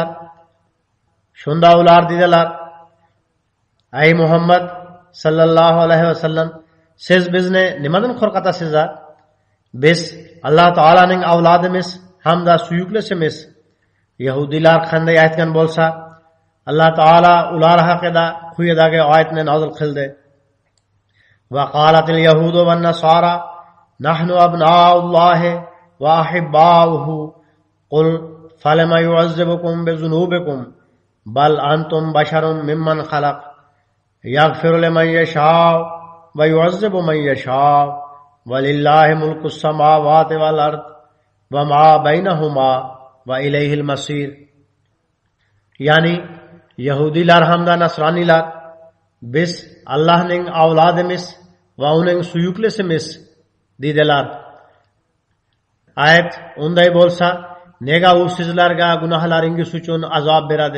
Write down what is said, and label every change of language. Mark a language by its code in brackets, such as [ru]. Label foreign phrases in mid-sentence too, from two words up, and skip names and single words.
[uz] Shunda ular dedilar: "Ey Muhammad [ar] صلى الله عليه وسلم, [uz] siz bizni nimadan qo'rqatasiz? Biz Alloh taolaning avlodimiz hamda suyuklisimiz." Yahudilar qanday aytgan bo'lsa, Alloh taolo ular haqida quyidagi oyatni nozil qildi. [ar] وقالت اليهود والنصارى نحن أبناء الله وأحباؤه قل فلم يعذبكم بذنوبكم بل أنتم بشر ممن خلق يغفر لمن يشاء ويعذب من يشاء ولله ملك السماوات والأرض وما بينهما وإليه المصير. [uz] Ya'ni Yahudilar hamda Nasronilar biz Allohning avlodimiz va uning suyuklisimiz dedilar. Ayet unday bo'lsa, nega u sizlarga gunohlaringiz uchun azob beradi?